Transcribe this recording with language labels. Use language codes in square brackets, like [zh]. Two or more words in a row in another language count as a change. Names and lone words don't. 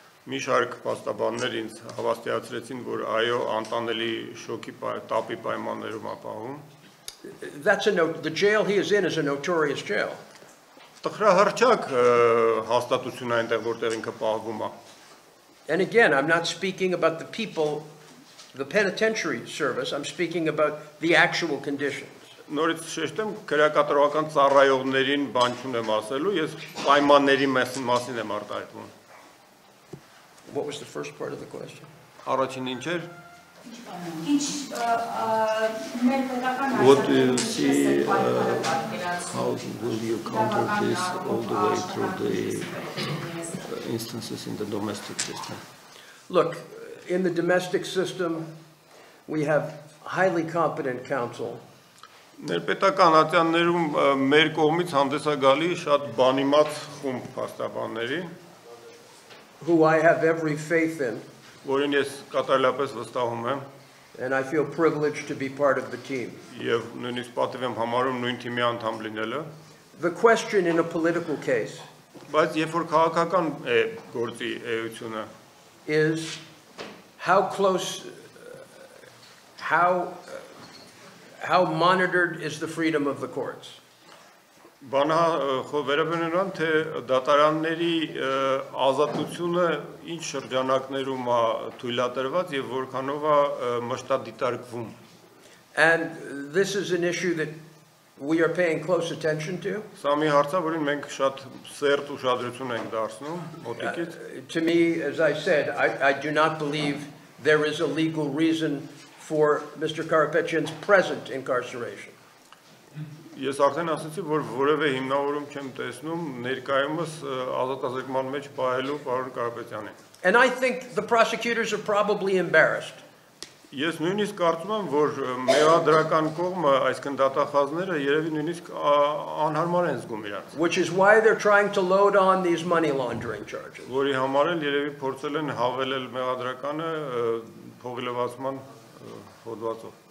[en] That's a note. The jail he is in is a notorious jail. And again, I'm not speaking about the people, the penitentiary service. I'm speaking about the actual conditions. [hy] Նորից շեշտեմ քրեակատարողական ծառայողներին բան չունեմ ասելու, ես պայմանների մասին եմ արտահայտվում։ [en] What was the first part of the question? [hy] Առաջին ինչ էր? [en] What do you see, how will you counter this all the way through the instances in the domestic system? Look, in the domestic system, we have highly competent counsel. [hy] Ներպետական ատյաններում մեր կողմից հանդես է գալի շատ բանիմաց խումբ փաստաբանների, [en] who I have every faith in. [hy] Որին ես կատարելապես վստահում եմ, [en] and I feel privileged to be part of the team. [hy] Եվ նույնիսկ պատիվ եմ համարում նույն թիմի անդամ լինելը. [en] The question in a political case [hy] բայց երբ որ քաղաքական է գործի էությունը [en] is how close, how monitored is the freedom of the courts? [hy] Բանա վերաբերում են թե դատարանների ազատությունը ինչ շրջանակներում է թույլատրված եւ որքանով է մշտադիտարկվում. [en] And this is an issue that we are paying close attention to. [hy] Սա մի հարց է, որին մենք շատ սերտ ուշադրություն ենք դարձնում մոտիկից. [en] To me, as I said, I do not believe there is a legal reason for Mr. Karapetyan's present incarceration. [hy] Ես արդեն ասացի, որ որևէ հիմնավորում չեմ տեսնում ներկայումս ազատազրկման մեջ պահելու պարոն Կարապետյանին. [en] And I think the prosecutors are probably embarrassed. [hy] Ես նույնիսկ կարծում եմ, որ մեղադրական կողմը, այսինքն դատախազները երևի նույնիսկ անհարմար են զգում իրենց. [en] Which is why they're trying to load on these money laundering charges. [hy] Որի համար էլ երևի փորձել են հավելել մեղադրականը փողի լվացման հոդվածով.